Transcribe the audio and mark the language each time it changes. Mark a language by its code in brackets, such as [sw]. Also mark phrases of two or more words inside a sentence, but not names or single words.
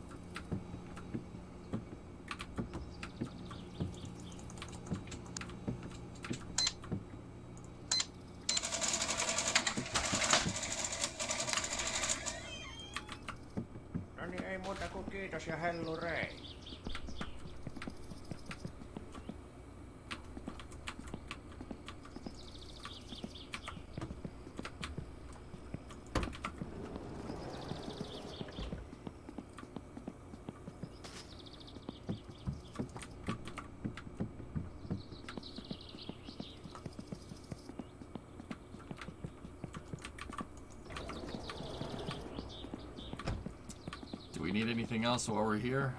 [fi] No niin, ei muuta kuin kiitos ja hellurei. [en] Do we need anything else while we're here?